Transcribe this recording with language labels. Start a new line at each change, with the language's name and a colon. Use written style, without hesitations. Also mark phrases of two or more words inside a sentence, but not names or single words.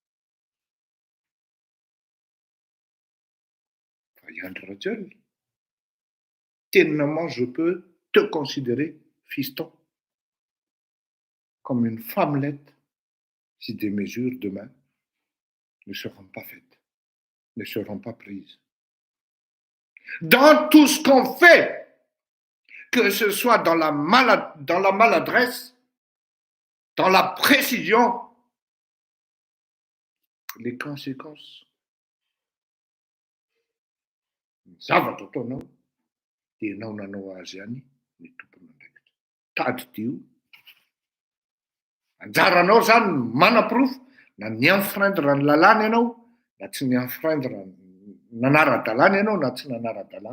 French: Yann Rajel, tellement je peux te considérer, fiston, comme une femmelette si des mesures demain ne seront pas faites, ne seront pas prises. Dans tout ce qu'on fait, que ce soit dans la maladresse, dans la précision, les conséquences.
Malagasy: Zavatra ataonao dia ianao nanao azy ihany ny tompony andraikitra. Tady dio. Anjaranao zany mana-pirofo na ny enfreindre ny lalàna ianao na tsy ny enfreindre nanara-dalàna ianao na tsy nanara-dalàna.